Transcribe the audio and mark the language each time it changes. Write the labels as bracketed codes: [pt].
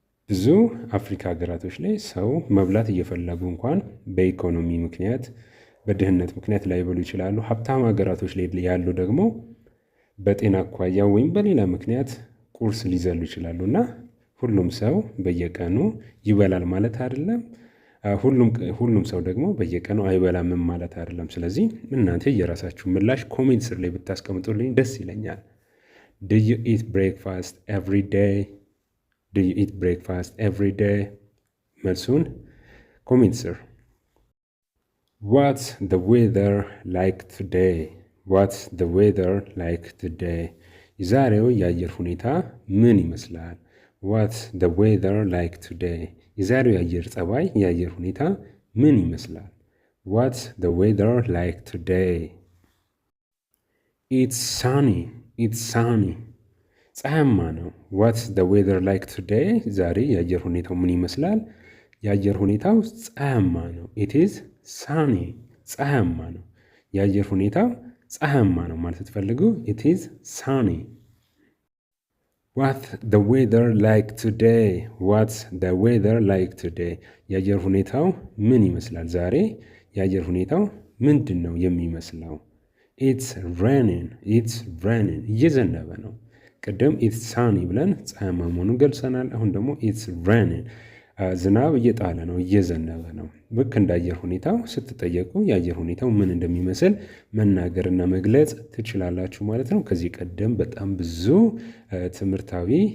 [am] ብዙ አፍሪካ ሀገራቶች ላይ ሰው መብላት እየፈለጉ እንኳን በኢኮኖሚ ምክንያት በድህነት ምክንያት ላይበሉ ይችላሉ። ሀብታም ሀገራቶች ላይ ያሉ ደግሞ በጤና አኳያ ወይም በሌላ ምክንያት ቁርስ ሊዘሉ ይችላሉ እና ሁሉም ሰው በየቀኑ ይበላል ማለት አይደለም። ሁሉም ሰው ደግሞ በየቀኑ አይበላም ማለት አይደለም። ስለዚህ እናንተ የራሳችሁ ምላሽ ኮሜንት ስር ላይ ብታስቀምጡልኝ ደስ ይለኛል። [en] Do you eat breakfast every day? Do you eat breakfast every day? [am] መልሱን ኮሜንት ስር። [en] What's the weather like today? What's the weather like today? [am] የዛሬው የአየር ሁኔታ ምን ይመስላል? [en] What's the weather like today? [am] የዛሬው የአየር ጸባይ የአየር ሁኔታ ምን ይመስላል? [en] What's the weather like today? It's sunny. It's sunny. [am] ፀሐያማ ነው። [en] What's the weather like today? [am] ዛሬ የአየር ሁኔታው ምን ይመስላል? የአየር ሁኔታው ፀሐያማ ነው። [en] It is sunny። [am] ፀሐያማ ነው። የአየር ሁኔታው ፀሐያማ ነው ማለት ስትፈልጉ [en] it is sunny። What's the weather like today? What's the weather like today? [am] የአየር ሁኔታው ምን ይመስላል ዛሬ? የአየር ሁኔታው ምንድን ነው የሚመስለው? [en] ኢትስ ሬኒንግ [am] እየዘነበ ነው። ቅድም [en] ኢትስ ሳኒ [am] ብለን ፀሐያማ መሆኑን ገልጸናል። አሁን ደግሞ [en] ኢትስ ሬኒንግ [am] ዝናብ እየጣለ ነው፣ እየዘነበ ነው። ልክ እንደ አየር ሁኔታው ስትጠየቁ የአየር ሁኔታው ምን እንደሚመስል መናገርና መግለጽ ትችላላችሁ ማለት ነው። ከዚህ ቀደም በጣም ብዙ ትምህርታዊ